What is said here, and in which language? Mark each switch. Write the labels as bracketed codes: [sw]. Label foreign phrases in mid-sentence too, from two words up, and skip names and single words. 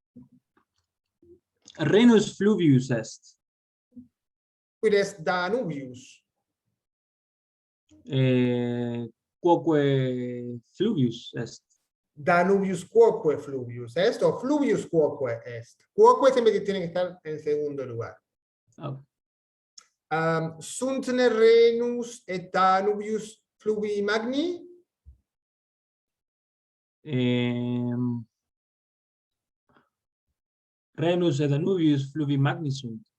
[la] Renus fluvius est. Quid est Danubius? Quoque fluvius est. Danubius quoque fluvius est o fluvius quoque est. [es] Quoque siempre tiene que estar en segundo lugar. Oh. [la] Sunt ne Renus et Danubius fluvii magni? Renus et Danubius fluvi magni sunt.